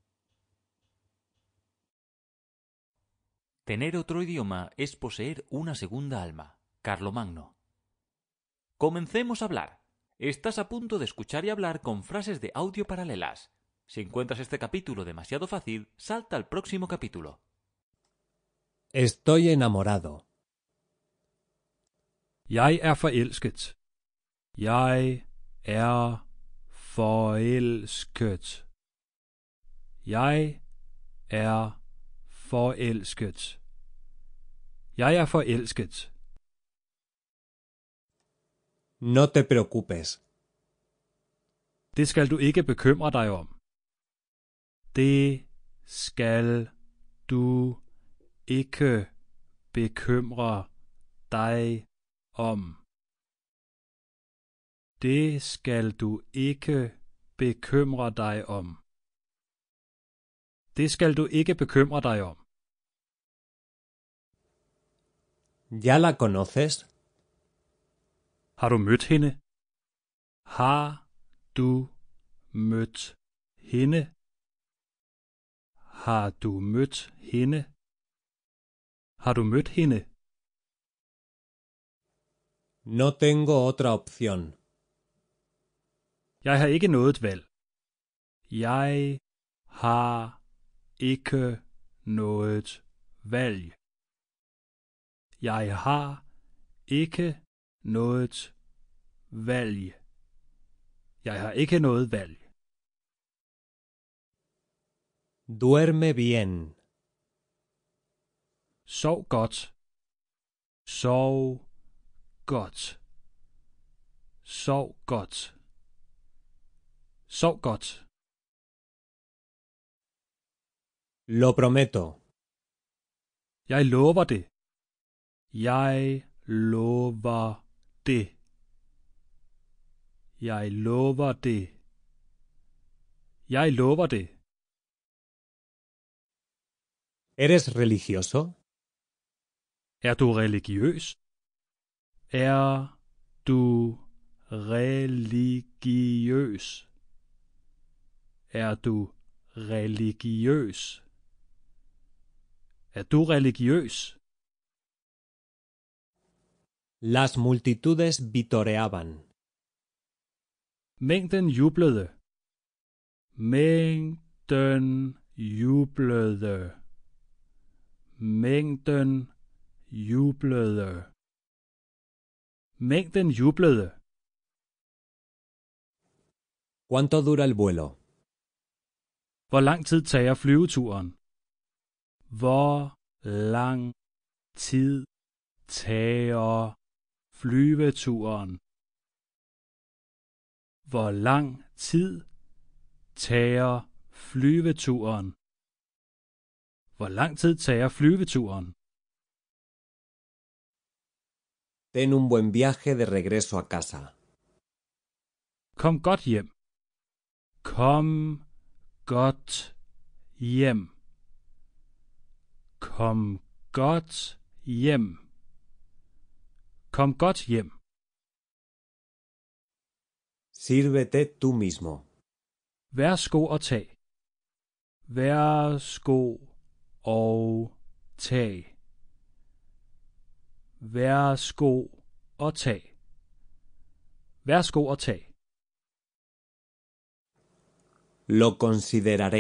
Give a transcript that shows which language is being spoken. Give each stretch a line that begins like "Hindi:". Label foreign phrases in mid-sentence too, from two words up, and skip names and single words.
Spanish: Tener otro idioma es poseer una segunda alma. Carlomagno. Comencemos a hablar. Estás a punto de escuchar y hablar con frases de audio paralelas. Si encuentras este capítulo demasiado fácil, salta al próximo capítulo. Estoy enamorado.
Danish: Jeg er forelsket. Jeg er forelsket. Jeg er forelsket. Jeg er forelsket.
Spanish: No te preocupes.
Danish: Det skal du ikke bekymre dig om. Det skal du ikke bekymre dig om. Det skal du ikke bekymre dig om. Det skal du ikke bekymre dig om.
Spanish: ¿Ya la conoces?
Danish: Har du mødt hende? Har du mødt hende? Har du mødt hende? Har du mødt hende?
Spanish: No tengo otra opción.
Danish: Jeg har ikke noget valg. Jeg har ikke noget valg. Jeg har ikke noget valg. Jeg har ikke noget valg.
Spanish: Duerme bien.
Danish: Sov godt. Sov godt. Sov godt. Sov godt.
Spanish: Lo prometo.
Danish: Jeg lover det. Jeg lover det. Jeg lover det. Jeg lover det.
Spanish: ¿Eres religioso?
Danish: Er du religiøs? Er du religiøs? Er du religiøs? Er du religiøs?
Spanish: Las multitudes vitoreaban.
Danish: Mængden jublede. Mængden jublede. Mængden jublede. Mængden jublede.
Spanish: ¿Cuánto dura el vuelo?
Danish: Hvor lang tid tager flyveturen? Hvor lang tid tager flyveturen? Hvor lang tid tager flyveturen? Hvor lang tid tager flyveturen?
Spanish: Ten un buen viaje de regreso a casa.
Danish: Kom godt hjem. Kom godt hjem. Kom godt hjem. Kom godt hjem.
Spanish: Sírvete tú mismo.
Danish: Værsgo og tag. Værsgo og tag. Værsgo og tag. Værsgo og tag.
Spanish: Lo consideraré.